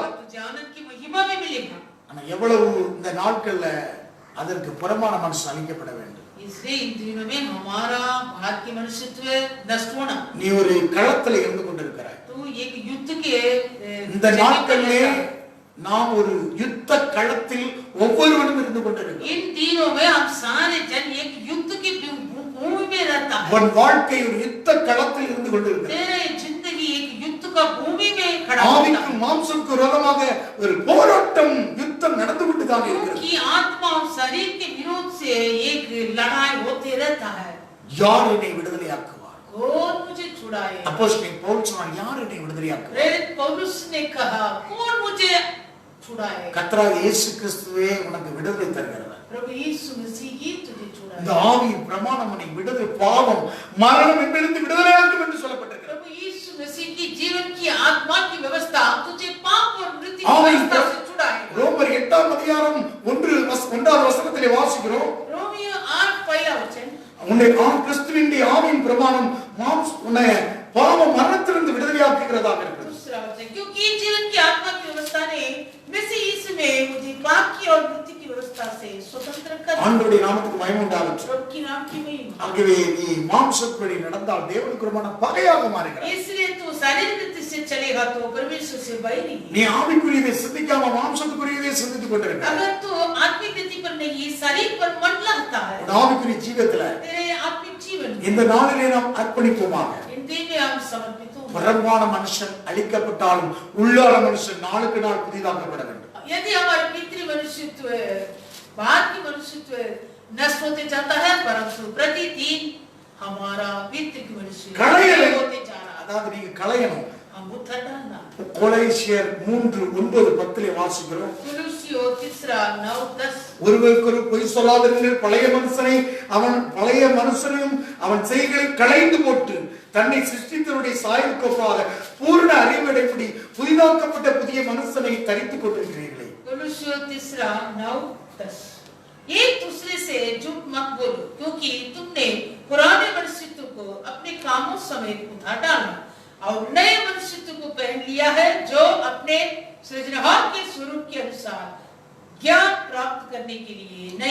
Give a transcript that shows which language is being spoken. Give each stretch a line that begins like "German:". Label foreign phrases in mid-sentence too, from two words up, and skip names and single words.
Hindi: तुझे आनंद की महिमा भी मिलेगा।
Tamil: ஆனா எவ்வளவு இந்த நாட்கள்ல அதற்கு புறமான மனசு அளிக்கப்பட வேண்டும்.
Hindi: इसलिए इन दिनों में हमारा भारत की मनुष्यत्व नष्ट होना।
Tamil: நீ ஒரு களத்துல இருந்து கொண்டிருக்கிறாய்.
Hindi: तू एक युद्ध के
Tamil: இந்த நாட்களிலே நாம் ஒரு யுத்த களத்தில் ஒவ்வொருவரும் இருந்து கொண்டிருக்கிறோம்.
Hindi: इन दिनों में हम सारे जन एक युद्ध की भूमि में रहता है।
Tamil: உன் வாழ்க்கை ஒரு யுத்த களத்தில் இருந்து கொண்டிருக்கிறது.
Hindi: तेरे जिंदगी एक युद्ध का भूमि में खड़ा होता
Tamil: ஆவிக்கு
Hindi: है,
Tamil: மாம்சத்துக்கு விரோதமாக ஒரு போராட்டம் யுத்தம் நடந்து கொண்டு தான் இருக்கிறது.
Hindi: क्योंकि आत्मा और शरीर के विरोध से एक लड़ाई होते रहता है।
Tamil: யார் என்னை விடுதலையாக்குவார்?
Hindi: कौन मुझे छुड़ाए?
Tamil: அப்போஸ்தலன் பவுல் சொன்னார், யார் என்னை விடுதலையாக்குவார்?
Hindi: प्रेरित पौलुस ने कहा, कौन मुझे छुड़ाए?
Tamil: கர்த்தராகிய இயேசு கிறிஸ்துவே உனக்கு விடுதலை தருகிறார்.
Hindi: प्रभु यीशु मसीह ही तुझे
Tamil: இந்த
Hindi: छुड़ाए।
Tamil: ஆவியின் பிரமாணம் உன்னை விடுதலை, பாவம் மரணம் என்பதிலிருந்து விடுதலையாக்கும் என்று சொல்லப்பட்டிருக்கிறது.
Hindi: प्रभु यीशु मसीह की जीवन की आत्मा की व्यवस्था तुझे पाप और मृत्यु की
Tamil: ஆமென்.
Hindi: व्यवस्था से छुड़ाए।
Tamil: ரோமர் 8ஆம் அதிகாரம் 1வது வசனத்திலே வாசிக்கிறோம்,
Hindi: रोमियो 8 पहला वचन,
Tamil: உன்னை கிறிஸ்துவின் ஆவியின் பிரமாணம் உன்னை பாவ மரணத்திலிருந்து விடுதலையாக்குகிறதாக இருக்கிறது.
Hindi: दूसरा वचन, क्योंकि जीवन की आत्मा की व्यवस्था ने मसीह यीशु में मुझे पाप की और मृत्यु की व्यवस्था से स्वतंत्र कर दिया।
Tamil: ஆண்டவருடைய நாமத்துக்கு மகிமை உண்டாகட்டும்.
Hindi: प्रभु की नाम की महिमा।
Tamil: ஆகவே நீ மாம்சப்படி நடந்தால் தேவனுக்கு விரோதமான பகையாக மாறுகிறாய்.
Hindi: इसलिए तू शारीरिक रीति से चलेगा तो परमेश्वर से बैरी।
Tamil: நீ ஆவிக்குரியதை சிந்திக்காம மாம்சத்துக்குரியதை சிந்தித்துக் கொண்டிருக்கிறாய்.
Hindi: अगर तू आत्मिक रीति पर नहीं शरीर पर मन लगता है,
Tamil: உன் ஆவிக்குரிய ஜீவியத்துல
Hindi: तेरे आत्मिक जीवन
Tamil: இந்த நாளிலே நாம் அர்ப்பணிப்போமாக.
Hindi: इन दिन में हम समर्पित हों।
Tamil: புறம்பான மனுஷன் அழிக்கப்பட்டாலும் உள்ளான மனுஷன் நாளுக்கு நாள் புதிதாக்கப்பட வேண்டும்.
Hindi: यदि हमारे पितृ मनुष्यत्व, बाहर की मनुष्यत्व नष्ट होते जाता है, परंतु प्रतिदिन हमारा पितृ की मनुष्य कड़ाई है। होते जा रहा है।
Tamil: அதாவது நீங்க களையணும்.
Hindi: हम उतर डालना।
Tamil: கொலோசியர் 3:9-10 வாசிக்கிறோம்.
Hindi: कुलुसियों 3:9-10
Tamil: ஒருவருக்கொரு பொய் சொல்லாதிருங்கள், பழைய மனுஷனையும் அவன் செய்களை களைந்து போட்டு தன்னை சிருஷ்டித்தவருடைய சாயலுக்கு ஒப்பாக பூர்ண அறிவடைப்படி புதிதாக்கப்பட்ட புதிய மனுஷனை தரித்துக் கொண்டிருக்கிறீர்களே.
Hindi: कुलुसियों 3:9-10 एक दूसरे से झूठ मत बोलो, क्योंकि तुमने पुराने मनुष्यत्व को अपने कामों समेत उतार डाला और नए मनुष्यत्व को पहन लिया है, जो अपने सृजनहार के स्वरूप के अनुसार ज्ञान प्राप्त करने के लिए नए